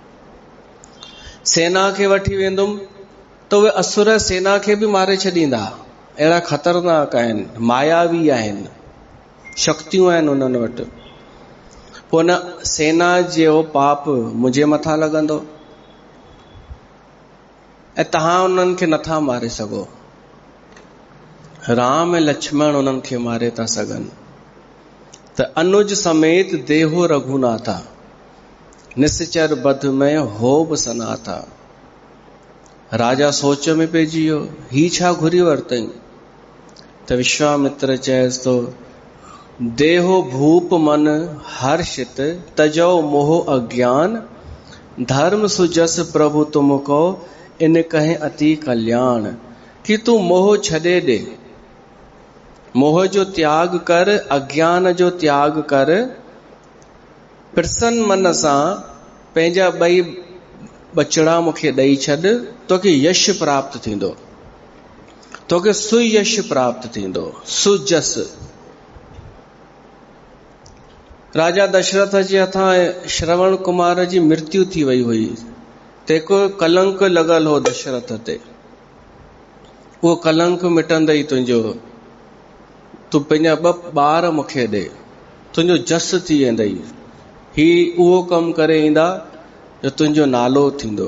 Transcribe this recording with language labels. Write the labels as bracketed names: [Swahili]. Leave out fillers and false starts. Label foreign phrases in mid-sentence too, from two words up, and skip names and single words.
[Sindhi] सेना खे वठी वेंदुमि त उहे असुर सेना खे बि मारे छॾींदा, अहिड़ा ख़तरनाक आहिनि, मायावी आहिनि, शक्तियूं आहिनि उन्हनि वटि। पोइ न सेना जो पाप मुंहिंजे मथां लॻंदो ऐं तव्हां उन्हनि खे नथा मारे सघो। राम ऐं लक्ष्मण उन्हनि खे मारे था सघनि। [Awadhi] त अनुज समेत देहो रघुनाथा, निश्चर बध में हो बि सनाथा। राजा सोच में पइजी वियो, ही छा घुरी वरितई? [Sindhi] त विश्वामित्र चएसि थो [Awadhi] देहो भूप मन हर्षित, तजो मोह अज्ञान, धर्म सुजस प्रभु तुमको, इन कहे अति कल्याण। [Sindhi] कि तू मोह छॾे ॾे, मोह जो त्याग कर, अज्ञान जो त्याग कर, प्रसन्न मन सां पंहिंजा ॿई बचड़ा मूंखे ॾेई छॾ, तोखे यश प्राप्त थींदो, तोखे सुयश प्राप्त थींदो, सुजस। राजा दशरथ जे हथां श्रवण कुमार जी मृत्यु थी वई हुई, तेको कलंक लॻल हो दशरथ ते। उहो कलंक मिटंदई तुंहिंजो, तूं पंहिंजा 2 ॿार मूंखे ॾे, तुंहिंजो जस थी वेंदई। ही उहो कमु करे ईंदा जो तुंहिंजो नालो थींदो।